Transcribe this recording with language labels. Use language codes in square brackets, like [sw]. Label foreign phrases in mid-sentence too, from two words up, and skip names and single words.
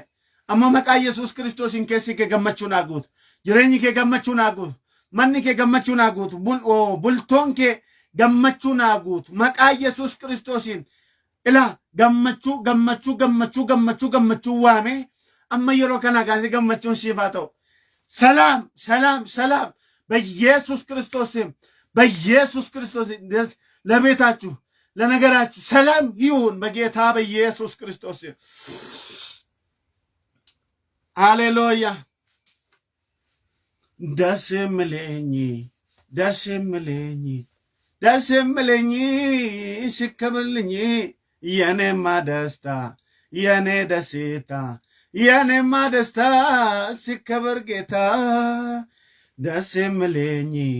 [om] Amma maqaa Yesuus Kiristoosiin keessi kee gammachuu naa guutu. Jireenyi kee gammachuu naa guutu. Manni kee gammachuu naa guutu. Bultoon kee gammachuu naa guutu. Maqaa Yesuus Kiristoosiin ila gammachuu waame amma yeroo kana kaasee gammachuun siif haa ta'u. [am] ሰላም በኢየሱስ ክርስቶስ ለቤታችሁ ለነገራችሁ ሰላም ይሁን በጌታ በኢየሱስ ክርስቶስ። ሃሌሉያ። ደስ የሚለኝ ሲከብርልኝ የኔማ ደስታ የኔ ደስታ የኔማ ደስታ ሲከበር ጌታ ደስ የሚለኝ